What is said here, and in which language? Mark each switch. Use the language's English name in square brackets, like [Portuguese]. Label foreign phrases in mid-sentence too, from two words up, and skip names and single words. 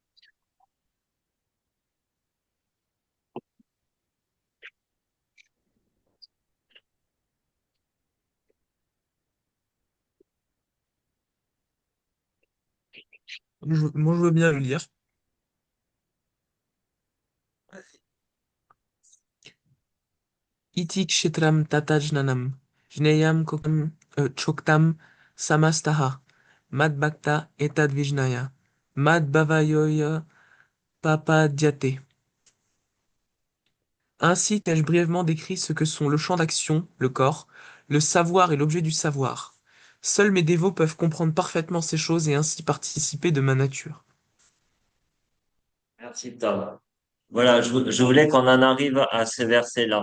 [French] Moi, je veux bien le lire. [Sanskrit] Iti kshetram tatajnanam, jneyam choktam samastaha, mad bhakta etadvijnaya, mad bhavayoya papadyate. [French] Ainsi t'ai-je brièvement décrit ce que sont le champ d'action, le corps, le savoir et l'objet du savoir. Seuls mes dévots peuvent comprendre parfaitement ces choses et ainsi participer de ma nature. Merci, Tom. Voilà, je voulais qu'on en arrive à ce verset-là.